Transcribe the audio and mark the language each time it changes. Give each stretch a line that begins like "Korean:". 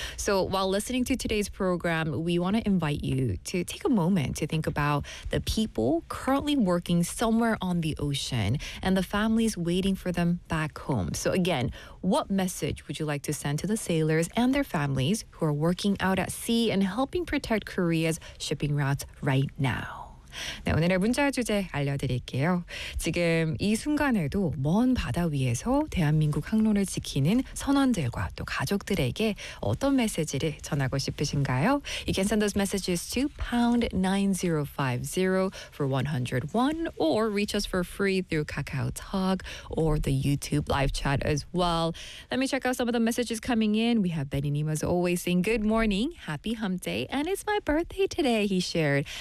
English: So while listening to today's program, we want to invite you to take a moment to think about the people currently working somewhere on the ocean and the families waiting for them back home. So again, what message would you like to send to the sailors and their families who are working out at sea and helping protect Korea's shipping routes right now?
Korean: 네, 오늘의 문자 주제 알려드릴게요. 지금 이 순간에도 먼 바다 위에서 대한민국 항로를 지키는 선원들과 또 가족들에게 어떤 메시지를 전하고 싶으신가요?
English: You can send those messages to #9050 for 101 or reach us for free through KakaoTalk or the YouTube live chat as well. Let me check out some of the messages coming in. We have Benny Nima's always saying good morning, happy hump day, and it's my birthday today, he shared.